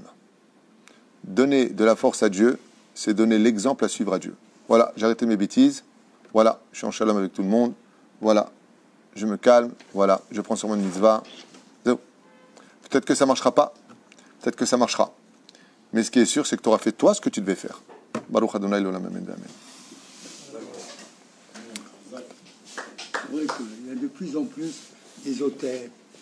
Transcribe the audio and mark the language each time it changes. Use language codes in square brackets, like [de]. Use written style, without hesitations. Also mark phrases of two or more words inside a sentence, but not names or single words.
[fr] Donner de la force à Dieu, c'est donner l'exemple à suivre à Dieu. Voilà, j'ai arrêté mes bêtises. Voilà, je suis en shalom avec tout le monde. Voilà, je me calme. Voilà, je prends sur mon mitzvah. Peut-être que ça ne marchera pas. Peut-être que ça marchera. Mais ce qui est sûr, c'est que tu auras fait toi ce que tu devais faire. [he] ברוך ה' לעולם אמן. [fr] C'est vrai qu'il y a de plus en plus des hôtels